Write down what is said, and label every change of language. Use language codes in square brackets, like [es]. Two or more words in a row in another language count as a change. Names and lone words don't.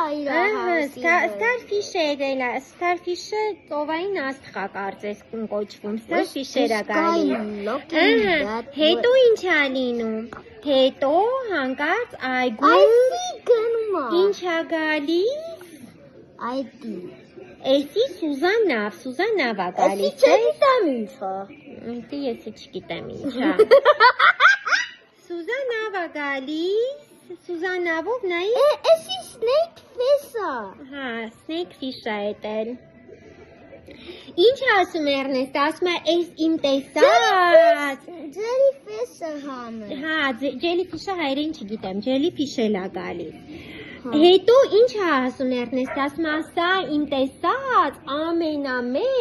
[hy] Starfish-ը ծովային աստղա կարծես կոչվում, Starfish-ը գալիս։ Հետո ինչ է լինում։ Հետո հանկարծ այգու ինչ է գալիս։ Էսի Սուզանավա գալիս է։ Դե ես չգիտեմ ինչ է։ Սուզանավա գալիս, Սուզանավով նայի։ Էսի [en] snake fish- [hy] ը։ Հա, [en] snake fish- [hy] ը էտել։ Ինչ ասում Էրնեստ, ասում է էս իմ տեսած։ Jellyfish-ը համը։ Հա, jellyfish-ը հայերեն չգիտեմ, jellyfish-ը լա գալիս։ Հետո ինչ է ասում Էրնեստ, ասում է սա իմ տեսած ամենամեծ